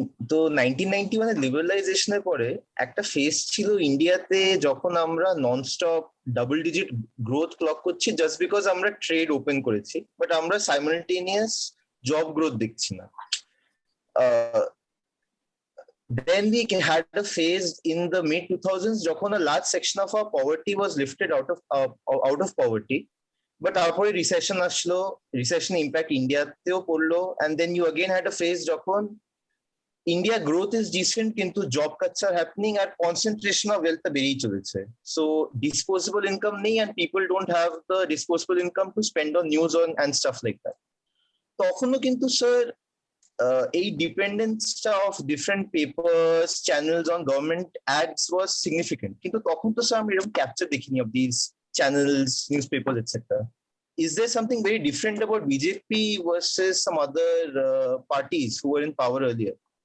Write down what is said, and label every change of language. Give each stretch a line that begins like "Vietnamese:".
Bangla: তো 1991 লিবারালাইজেশনের পরে একটা ফেজ ছিল ইন্ডিয়াতে যখন আমরা nonstop double digit growth clock করছি জাস্ট বিকজ আমরা ট্রেড ওপেন করেছি, বাট আমরা সাইমালটেনিয়াস জব গ্রোথ দেখছি না।
English: Then we had a phase in the mid 2000s যখন a large section of our poverty was lifted out of poverty, but
Bangla: তারপরে recession আসলো, recession impact ইন্ডিয়াতেও পড়লো,
English: and then you again had a phase যখন India growth is decent কিন্তু job cuts are happening আর concentration of wealth বেড়েই চলেছে। So disposable income নেই and people don't have the disposable income to spend on news on and stuff like that.
Bangla: তখনও কিন্তু sir এই ডিপেন্ডেন্সটা of different papers channels on government ads was significant, কিন্তু তখন তো sir আমি এরকম ক্যাপচার দেখিনি of this channels, news papers etcetera.
English: Is there something very different about BJP versus some other parties who were in power earlier?